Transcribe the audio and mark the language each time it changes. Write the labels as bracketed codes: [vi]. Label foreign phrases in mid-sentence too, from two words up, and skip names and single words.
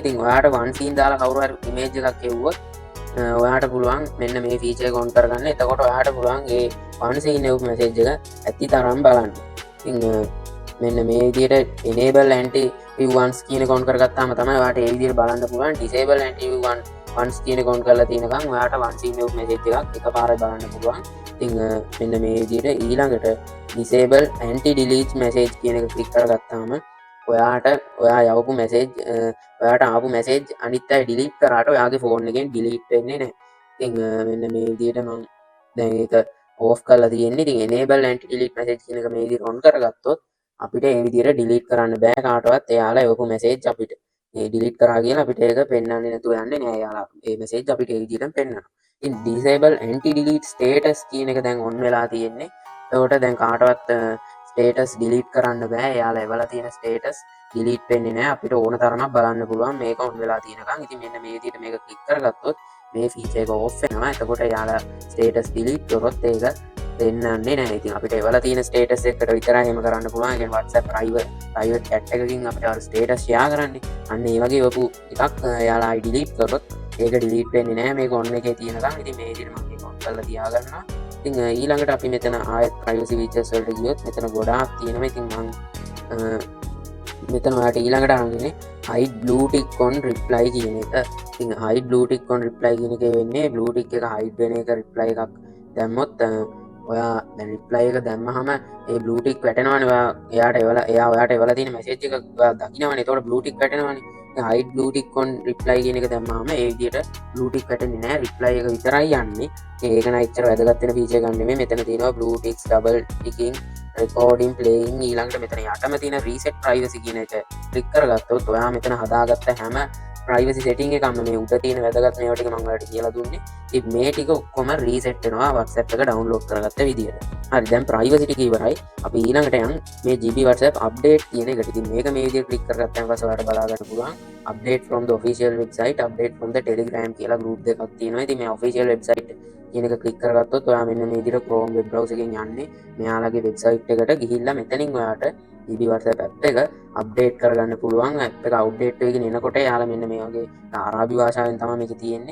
[si] ඉතින් ඔයාට [en] one scene [si] දාලා කවුරු හරි image එකක් එවුවොත් ඔයාට පුළුවන් මෙන්න මේ feature එක on කරගන්න. එතකොට ඔයාට පුළුවන් ඒ [en] one scene [si] එවපු message එක ඇති තරම් බලන්න. ඉතින් මෙන්න මේ විදිහට [en] enable anti view once [si] කියන එක on කරගත්තාම තමයි ඔයාට ඒ විදිහට බලන්න පුළුවන්. [en] disable anti view once once [si] කියන එක on කරලා තියෙනකම් ඔයාට [en] once email message [si] එකක් එකපාරට බලන්න පුළුවන්. ඉතින් මෙන්න මේ විදිහට ඊළඟට [en] disable anti delete message [si] කියන එක ක්ලික් කරගත්තාම ඔයා යවපු message ඔයාට ආපු message අනිත් අය delete කරාට ඔයාගේ phone එකෙන් delete වෙන්නේ නැහැ. ඉතින් මෙන්න මේ විදිහට මම දැන් ඒක off කරලා තියෙන්නේ. ඉතින් [en] enable anti delete message [si] කියන එක මේ විදිහට on කරගත්තොත් අපිට මේ විදිහට delete කරන්න බෑ කාටවත් එයාලා යවපු message අපිට. මේ delete කරා කියලා අපිට ඒක පෙන්වන්නේ නැතුව යන්නේ නෑ. එයාලා මේ message අපිට ඒ විදිහටම පෙන්වනවා. ඉතින් [en] disable anti delete status [si] කියන එක දැන් on වෙලා තියෙන්නේ. එතකොට දැන් කාටවත් [en] status delete [si] කරන්න බෑ. එයාලා එවලා තියෙන [en] status delete [si] වෙන්නේ නෑ. අපිට ඕන තරමක් බලන්න පුළුවන් මේක on වෙලා තියෙනකන්. ඉතින් මෙන්න මේ විදිහට මේක click කරගත්තොත් මේ feature එක off වෙනවා. එතකොට එයාලා [en] status delete [si] කරොත් ඒක දෙන්නන්නේ නැහැ. ඉතින් අපිට එවලා තියෙන ස්ටේටස් එකට විතරයි එහෙම කරන්න පුළුවන්. ඒ කියන්නේ WhatsApp [en] private chat [si] එකකින් අපිට අර ස්ටේටස් ෂෙයා කරන්නේ. අන්න ඒ වගේ වපු එකක් එයාලා delete කරොත් ඒක delete වෙන්නේ නැහැ මේක on එකේ තියෙනකම්. ඉතින් මේ විදිහට මම මේක on කරලා තියාගන්නවා. ඉතින් ඊළඟට අපි මෙතන ආයෙත් [en] privacy features [si] වලට ගියොත් මෙතන ගොඩාක් තියෙනවා. ඉතින් මම මෙතන ඔයාලට ඊළඟට අරන්නේ [en] hide blue tick on reply [si] කියන එක. ඉතින් [en] hide blue tick on reply [si] කියන එකේ වෙන්නේ [en] blue tick [si] එක hide වෙන එක reply එකක් දැම්මොත් ඔයා දැන් reply එක දැම්මහම ඒ [en] blue tick [si] වැටෙනවනේ. එයා ඔයාට එවලා තියෙන message එක ඔයා දකින්නවනේ. ඒතකොට [en] blue tick [si] වැටෙනවනේ. දැන් [en] hide blue tick on reply [si] කියන එක දැම්මහම ඒ විදිහට [en] blue tick [si] වැටෙන්නේ නැහැ. reply එක විතරයි යන්නේ. ඒක නයි එච්චර වැදගත් වෙන feature එකක් නෙමෙයි. මෙතන තියෙනවා [en] blue ticks double ticking recording playing. [si] ඊළඟට මෙතන යටම තියෙන [en] reset privacy [si] කියන එක ක්ලික් කරගත්තොත් ඔයා මෙතන හදාගත්ත හැම [en] privacy setting [si] එකම මේ උඩ තියෙන වැදගත් මේවා ටික මම ඔයාලට කියලා දුන්නේ. ඉතින් මේ ටික ඔක්කොම reset වෙනවා WhatsApp එක download කරගත්ත විදියට. හරි දැන් privacy ටික ඉවරයි. අපි ඊළඟට යන් මේ GB WhatsApp update කියන එකට. ඉතින් මේක මේ විදියට ක්ලික් කරගත්තාම පස්සේ ඔයාලට බලා ගන්න පුළුවන් [en] update from the official website, update from the Telegram [si] කියලා group දෙකක් තියෙනවා. ඉතින් මේ [en] official website [si] කියන එක ක්ලික් කරගත්තොත් ඔයා මෙන්න මේ විදිහට Chrome web browser එකෙන් යන්නේ මෙයාලගේ වෙබ්සයිට් එකට ගිහිල්ලා මෙතනින් ඔයාට GB WhatsApp app එක අප්ඩේට් කරගන්න පුළුවන්. app එක අප්ඩේට් වෙගෙන එනකොට එයාලා මෙන්න මේ වගේ අරාබි භාෂාවෙන් තමයි මේක තියෙන්නේ.